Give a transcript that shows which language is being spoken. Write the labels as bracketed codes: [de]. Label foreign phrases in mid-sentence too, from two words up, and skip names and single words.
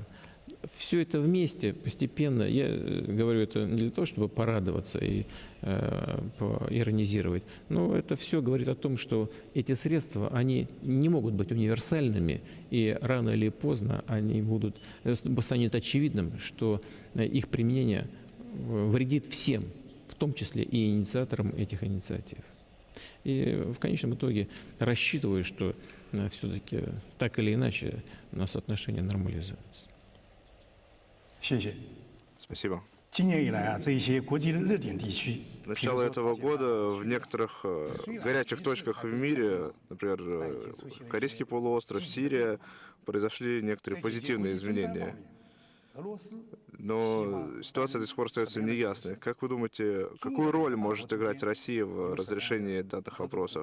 [ru] Все это вместе, постепенно, я говорю это не для того, чтобы порадоваться и иронизировать, но это все говорит о том, что эти средства, они не могут быть универсальными, и рано или поздно станет очевидным, что их применение вредит всем, в том числе и инициаторам этих инициатив. И в конечном итоге рассчитываю, что все-таки так или иначе у нас отношения нормализуются. Спасибо. Спасибо. [zh] 今年以来啊，这一些国际热点地区， [ru] С начала этого года в некоторых горячих точках в мире, например, Корейский полуостров, Сирия, произошли некоторые позитивные изменения. [zh] 俄罗斯 [ru] Но ситуация до сих пор остается неясной. Как вы думаете, какую роль может играть Россия в разрешении данных вопросов?